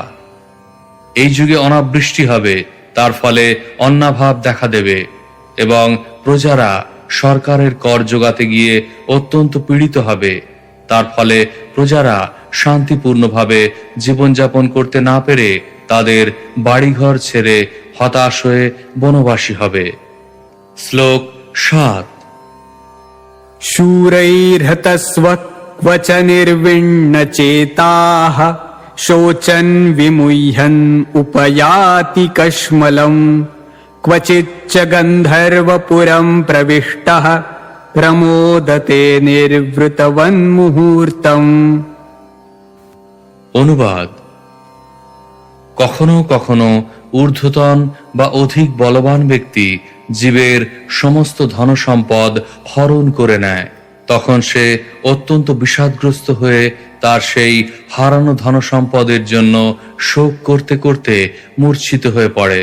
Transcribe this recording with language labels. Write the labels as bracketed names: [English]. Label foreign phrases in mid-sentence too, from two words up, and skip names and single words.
[Bangla] এই যুগে অনাবৃষ্টি হবে, তার ফলে অন্নাভাব দেখা দেবে এবং প্রজারা সরকারের কর জোগাতে গিয়ে অত্যন্ত পীড়িত হবে। তার ফলে প্রজারা শান্তিপূর্ণভাবে জীবনযাপন করতে না পেরে তাদের বাড়িঘর ছেড়ে হতাশ হয়ে বনবাসী হবে। শ্লোক ৭। [Sanskrit] शूरैर्हतस्वक्वच निर्विण्णचेताः शोचन् विमुह्यन् उपयाति कश्मलम् क्वचिच्च गन्धर्वपुरम् प्रविष्टः प्रमोदते निर्वृतवन्मुहूर्तम्। [Bangla] অনুবাদ: কখনো কখনো ঊর্ধ্বতন বা অধিক বলবান ব্যক্তি জীবের সমস্ত ধনসম্পদ হরণ করে নেয়। তখন সে অত্যন্ত বিষাদগ্রস্ত হয়ে তার সেই হারানো ধনসম্পদের জন্য শোক করতে করতে মূর্ছিত হয়ে পড়ে।